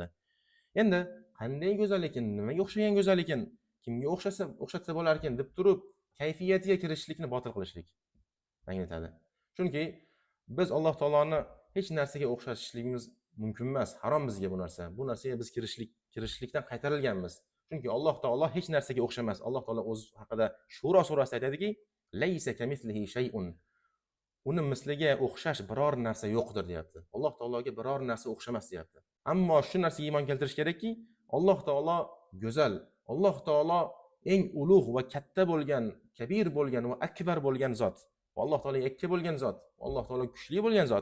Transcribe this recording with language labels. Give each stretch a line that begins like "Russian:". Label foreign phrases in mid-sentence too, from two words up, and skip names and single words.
Uzbek: Endi qanday go'zal ekan, nimaga o'xshagan go'zal ekan, kimga o'xshatsa bo'lar ekan deb turib, kayfiyatiga kirishlikni botil qilishlik anglatadi. Chunki biz Alloh taoloni hech narsaga o'xshatishligimiz mumkin emas, harom bizga bu narsa. Bu narsaga biz kirishlikdan qaytarilganmiz. Chunki Alloh taolo hech narsaga o'xshamas. Alloh taolo o'z haqida Shuro surasida aytadiki,
Arabic: "ليس كمثله شيء."
Uzbek: Uni misliga o'xshash biror narsa yo'qdir deyapti. Alloh taologa biror narsa o'xshamas deyapti. Ammo shu narsaga iymon keltirish kerakki, Alloh taolo go'zal, Alloh taolo eng ulug' va katta bo'lgan, kabir bo'lgan va akbar bo'lgan zot. Alloh taolo yakka bo'lgan zot, Alloh taolo kuchli bo'lgan zot.